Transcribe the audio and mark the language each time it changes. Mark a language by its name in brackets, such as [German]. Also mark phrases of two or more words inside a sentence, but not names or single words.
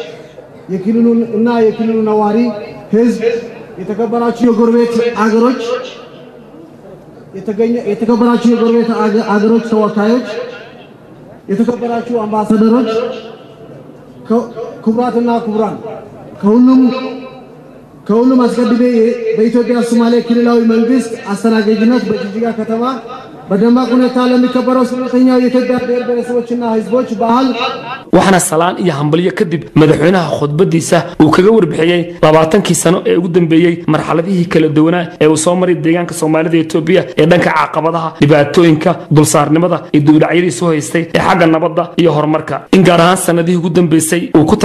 [Amharic] የክልሉ ነዋሪ ህዝብ የተከበራችሁ የጎረቤት አገሮች የተከበራችሁ የጎረቤት አገሮች ተወካዮች የተከበራችሁ አምባሳደሮች ክቡራትና ክቡራን ከሁሉም አስቀድሜ በኢትዮጵያ ሶማሌ ክልላዊ መንግስት አስተናጋጅነት በጅጅጋ ከተማ በደማቅ ሁኔታ ለሚከበረው ስምንተኛው የኢትዮጵያ ብሔር ብሔረሰቦችና ህዝቦች በዓል [Somali] waxaana salaan iyo hambalyo kadib madaxweynaha khudbadiisa uu kaga warbixiyay 20 sano ee ugu dambeeyay marxaladihii kala duwanaa ee uu soo maray deegaanka Soomaalida ee Itoobiya ee dhanka caqabadaha dhibaatooyinka dulsaarnimada iyo dawladnimada soo haystay ee xagga nabadda iyo horumarka in gaar ahaan sanadihii ugu dambeysay uu ku